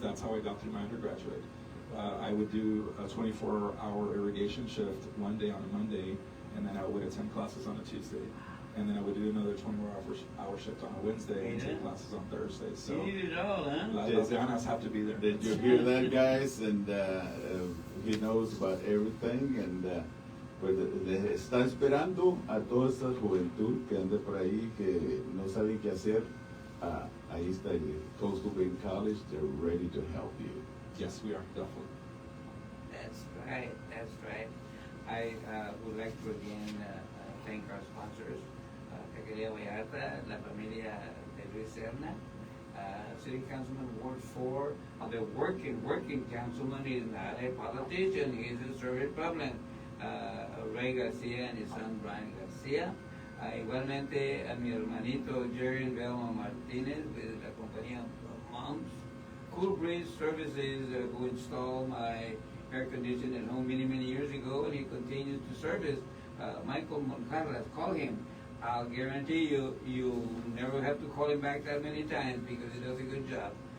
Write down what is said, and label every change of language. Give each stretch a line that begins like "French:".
English: That's how I got through my undergraduate. I would do a 24-hour irrigation shift one day on a Monday, and then I would attend classes on a Tuesday, and then I would do another 24-hour shift on a Wednesday and take classes on Thursday. So You did it all, huh?
Spanish: las ganas
English: have to be there. Did you hear that, guys? And he knows about everything, and
Spanish: pues está esperando a toda esta juventud que anda por ahí, que no saben qué hacer. Ahí está Coastal Bend College.
English: They're ready to help you. Yes, we are, definitely. That's right. I would like to again thank our sponsors, Tequeria Vallarta, La Familia de Luis Serna, City Councilman Ward 4, the working councilman. He's not a politician, he's a service public. Ray García and his son Brian García.
Spanish: Igualmente a mi hermanito Jerry Belmo Martínez de la compañía
English: Palms. Cool Breeze Services, who installed my air conditioning at home many, many years ago, and he continues to service. Michael Moncarras, call him. I'll guarantee you, you'll never have to call him back that many times because he does a good job.